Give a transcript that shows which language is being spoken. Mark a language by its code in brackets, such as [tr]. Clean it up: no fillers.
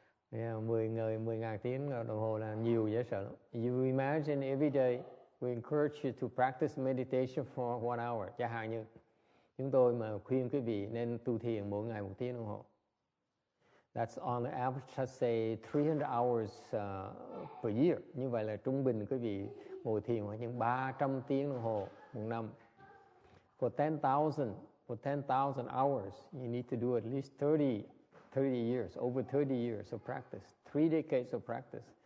[vi] 10,000 tiếng đồng hồ là nhiều dễ sợ lắm. [en] You imagine every day we encourage you to practice meditation for 1 hour. [vi] Chẳng hạn như chúng tôi mà khuyên quý vị nên tu thiền mỗi ngày 1 tiếng đồng hồ. [en] That's on the average, let's say 300 hours per year. [vi] Như vậy là trung bình quý vị ngồi thiền khoảng những 300 tiếng đồng hồ một năm. [en] For 10,000 hours, you need to do at least 30 years, over 30 years of practice, 3 decades of practice.